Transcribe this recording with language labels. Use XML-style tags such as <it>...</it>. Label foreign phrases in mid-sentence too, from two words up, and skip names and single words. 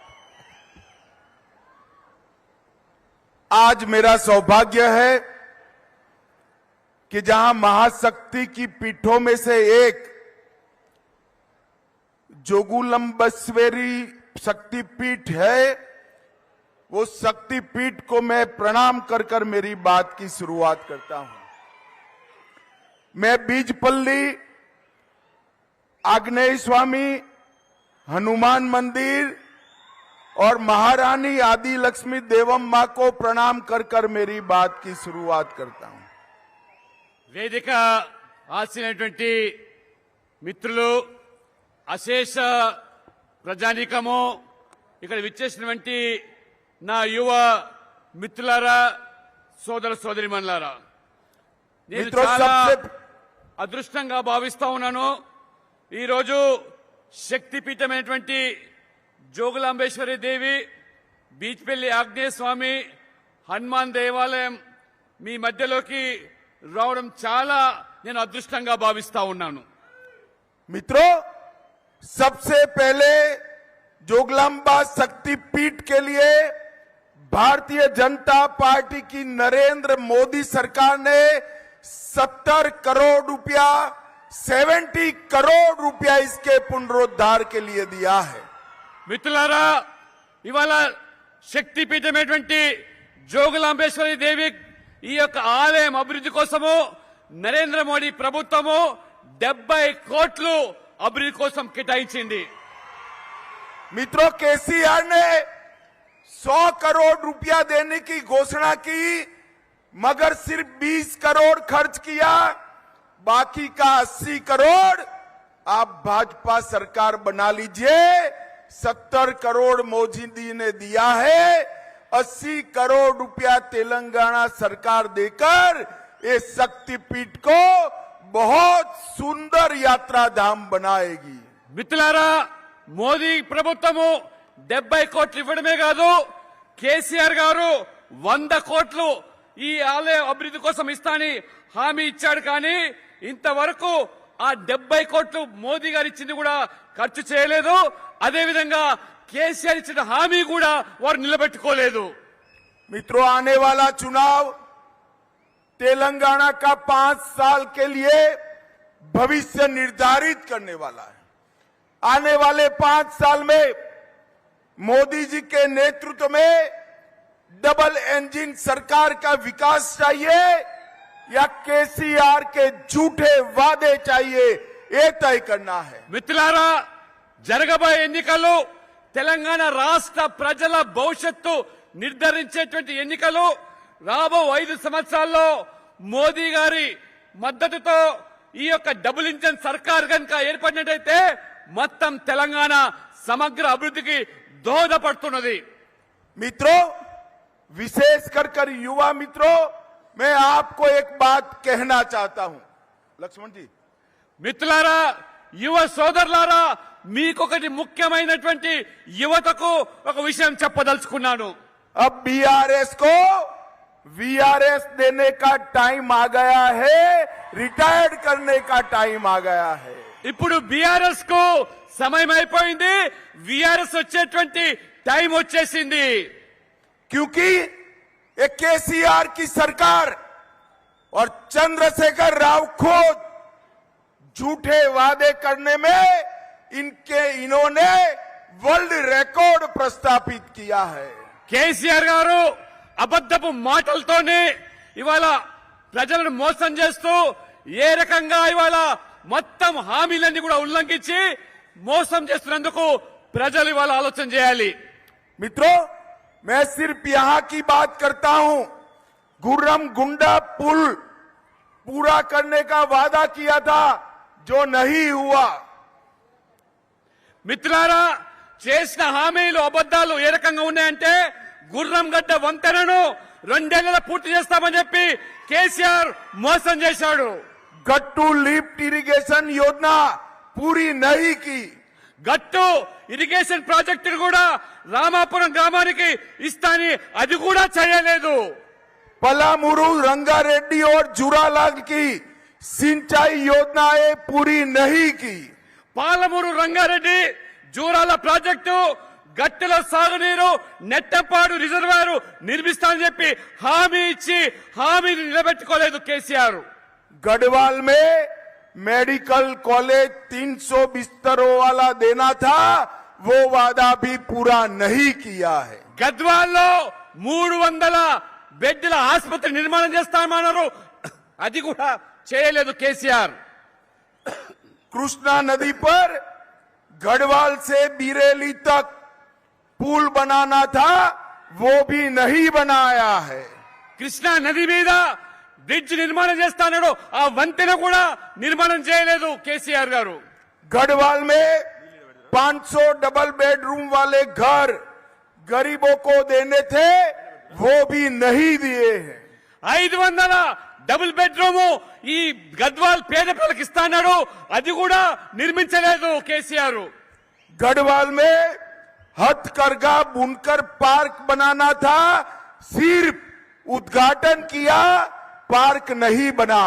<hi>आज मेरा सौभाग्य है कि जहां महाशक्ति की पीठों में से एक जोगुलंबस्वेरी शक्तिपीठ है, वो शक्तिपीठ को मैं प्रणाम कर कर मेरी बात की शुरुआत करता हूं। मैं बीजपल्ली, आग्नेय स्वामी, हनुमान मंदिर और महारानी आदि लक्ष्मी देवम मां को प्रणाम कर कर मेरी बात की शुरुआत करता हूं।</hi> <te>వేదిక ఆశినటువంటి మిత్రులు, అశేష ప్రజానీకము, ఇక్కడ విచ్చేసినటువంటి నా యువ మిత్రులారా, సోదర సోదరిమణులారా, నేను చాలా అదృష్టంగా భావిస్తా ఉన్నాను. ఈరోజు శక్తిపీఠమైనటువంటి జోగులాంబేశ్వరి దేవి, బీచ్పల్లి ఆగ్నేయ స్వామి, హనుమాన్ దేవాలయం మీ మధ్యలోకి రావడం చాలా నేను అదృష్టంగా భావిస్తా ఉన్నాను.</te> <hi>मित्रों, सबसे पहले जोगलांबा शक्तिपीठ के लिए भारतीय जनता पार्टी की नरेंद्र मोदी सरकार ने 70 करोड़ रुपया, 70 करोड़ रुपया इसके पुनरुद्धार के लिए दिया है।</hi> <te>మిత్రులారా, ఇవాళ శక్తిపీఠమైనటువంటి జోగులాంబేశ్వరి దేవి ఈ యొక్క ఆలయం అభివృద్ధి కోసము నరేంద్ర మోడీ ప్రభుత్వము 70 కోట్లు అభివృద్ధి కోసం కేటాయించింది.</te> <hi>मित्रों, केसीआर ने 100 करोड़ रुपया देने की घोषणा की, मगर सिर्फ 20 करोड़ खर्च किया। बाकी का 80 करोड़ आप भाजपा सरकार बना लीजिए। 70 करोड़ मोदी जी ने दिया है, 80 करोड़ रुपया तेलंगाना सरकार देकर ये शक्तिपीठ को बहुत सुंदर यात्रा धाम बनाएगी।</hi> <te>మిత్రులారా, మోదీ ప్రభుత్వము 70 కోట్లు ఇవ్వడమే కాదు, కేసీఆర్ గారు 100 కోట్లు ఈ ఆలయ అభివృద్ధి కోసం ఇస్తానని హామీ ఇచ్చాడు. కానీ ఇంతవరకు ఆ 70 కోట్లు మోదీ గారు ఇచ్చింది కూడా ఖర్చు చేయలేదు. అదేవిధంగా కేసీఆర్ ఇచ్చిన హామీ కూడా వారు నిలబెట్టుకోలేదు.</te> <hi>मित्रों, आने वाला चुनाव तेलंगाना का 5 साल के लिए भविष्य निर्धारित करने वाला है। आने वाले 5 साल में मोदी जी के नेतृत्व में</hi> <en>double engine</en> <hi>सरकार का विकास चाहिए या केसीआर के झूठे वादे चाहिए, ये तय करना है।</hi> <te>మిత్రులారా, జరగబోయే ఎన్నికలు తెలంగాణ రాష్ట్ర ప్రజల భవిష్యత్తు నిర్ధారించేటువంటి ఎన్నికలు. రాబో 5 సంవత్సరాల్లో మోదీ గారి మద్దతుతో ఈ యొక్క</te> <en>double engine</en> <te>సర్కార్ కనుక ఏర్పడినట్టయితే మొత్తం తెలంగాణ సమగ్ర అభివృద్ధికి దోహదపడుతున్నది.</te> <hi>मित्रों, विशेष कर युवा मित्रों, मैं आपको एक बात कहना चाहता हूं। लक्ष्मण जी,</hi> <te>మిత్రులారా, యువ సోదరులారా, మీకొకటి ముఖ్యమైనటువంటి యువతకు ఒక విషయం చెప్పదలుచుకున్నాను.</te> <hi>अब बीआरएस को वीआरएस देने का टाइम आ गया है, रिटायर्ड करने का टाइम आ गया है.</hi> <te>ఇప్పుడు బీఆర్ఎస్ కు సమయం అయిపోయింది, వీఆర్ఎస్ వచ్చేటువంటి టైం వచ్చేసింది.</te> <hi>क्योंकि ये केसीआर की सरकार और चंद्रशेखर राव खुद झूठे वादे करने में इन्होंने</hi> <en>world record</en> <hi>प्रस्थापित किया है.</hi> <te>కేసీఆర్ గారు అబద్ధపు మాటలతోనే ఇవాళ ప్రజలను మోసం చేస్తూ ఏ రకంగా ఇవాళ మొత్తం హామీలన్నీ కూడా ఉల్లంఘించి మోసం చేస్తున్నందుకు ప్రజలు ఇవాళ ఆలోచన చేయాలి.</te> <hi>मित्रों, मैं सिर्फ यहां की बात करता हूं. गुर्रम गुंडा पुल पूरा करने का वादा किया था, जो नहीं हुआ.</hi> <te>మిత్రులారా, చేసిన హామీలు అబద్దాలు ఏ రకంగా ఉన్నాయంటే, గుర్రం గడ్డ వంతెనను 2 ఏళ్లలో పూర్తి చేస్తామని చెప్పి కేసీఆర్ మోసం చేశాడు.</te> <hi>गट्टू</hi> <en>lift irrigation</en> <hi>योजना पूरी नहीं की.</hi> <te>గట్టు</te> <en>irrigation project</en> <te>కూడా రామాపురం గ్రామానికి ఇస్తాని అది కూడా చేయలేదు.</te> <hi>पलामुरु, रंगारेड्डी और जुरालाल की सिंचाई योजनाएं पूरी नहीं की.</hi> <te>పాలమూరు రంగారెడ్డి జూరాల ప్రాజెక్టు, గట్టుల సాగునీరు, నెట్టపాడు రిజర్వాయర్ నిర్మిస్తానని చెప్పి హామీ ఇచ్చి హామీని నిలబెట్టుకోలేదు కేసీఆర్.</te> <hi>गढ़वाल में</hi> <en>medical college</en> <hi>300 बिस्तरों वाला देना था, वो वादा भी पूरा नहीं किया है.</hi> <te>గద్వాల్లో 300 బెడ్ల ఆసుపత్రి నిర్మాణం చేస్తామన్నారు, అది కూడా చేయలేదు కేసీఆర్.</te> <hi>कृष्णा नदी पर गढ़वाल से बीरेली तक पुल बनाना था, वो भी नहीं बनाया है.</hi> <te>కృష్ణా నది మీద బ్రిడ్జ్ నిర్మాణం చేస్తానడు, ఆ వంతెన కూడా నిర్మాణం చేయలేదు కేసీఆర్ గారు.</te> <hi>गढ़वाल में 500</hi> <en>double bedroom</en> <hi>वाले घर गरीबों को देने थे, वो भी नहीं दिए हैं.</hi> <te>500</te> <en>double bedroom</en> <te>ఈ గద్వాల్ పేద ప్రజలకు ఇస్తాడు, అది కూడా నిర్మించలేదు కేసీఆర్.</te> <hi>गढ़वाल में हथकरघा बुनकर पार्क बनाना था, सिर्फ उद्घाटन किया, पार्क नहीं बना.</hi>